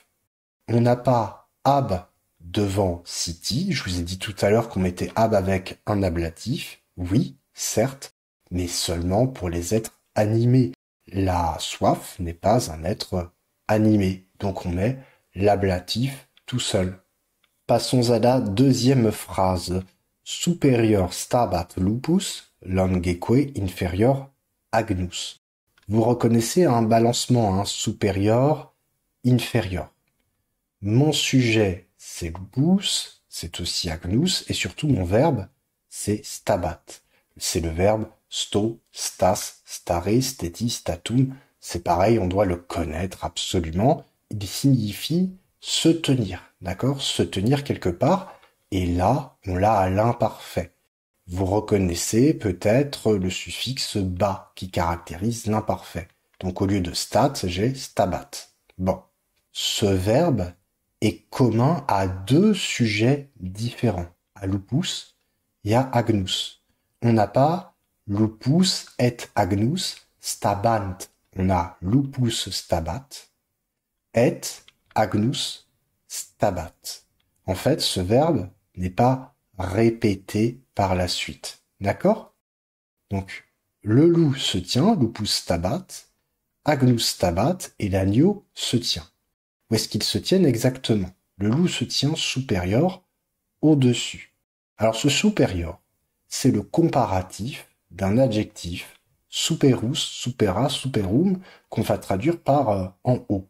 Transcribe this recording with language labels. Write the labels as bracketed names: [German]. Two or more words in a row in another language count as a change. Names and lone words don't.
[French] On n'a pas ab devant siti, je vous ai dit tout à l'heure qu'on mettait ab avec un ablatif, oui, certes, mais seulement pour les êtres animés. La soif n'est pas un être animé, donc on met l'ablatif tout seul. Passons à la deuxième phrase. [Latin] Superior stabat lupus, longeque inferior agnus. [French] Vous reconnaissez un balancement, supérieur, inférieur. Mon sujet, c'est lupus, c'est aussi agnus, et surtout mon verbe, c'est stabat. C'est le verbe [Latin] sto, stas, stare, steti, statum. [French] C'est pareil, on doit le connaître absolument. Il signifie se tenir, d'accord? Se tenir quelque part. Et là, on l'a à l'imparfait. Vous reconnaissez peut-être le suffixe ba qui caractérise l'imparfait. Donc au lieu de stat, j'ai stabat. Bon. Ce verbe est commun à deux sujets différents, à lupus et à agnus. On n'a pas [Latin] lupus et agnus stabant. [French] On a [Latin] lupus stabat [French] et [Latin] agnus stabat. [French] En fait, ce verbe n'est pas répété par la suite. D'accord? Donc, le loup se tient, [Latin] lupus stabat, agnus stabat, [French] et l'agneau se tient. Où est-ce qu'ils se tiennent exactement? Le loup se tient supérieur au-dessus. Alors ce supérieur, c'est le comparatif d'un adjectif [Latin] superus, supera, superum, [French] qu'on va traduire par en haut.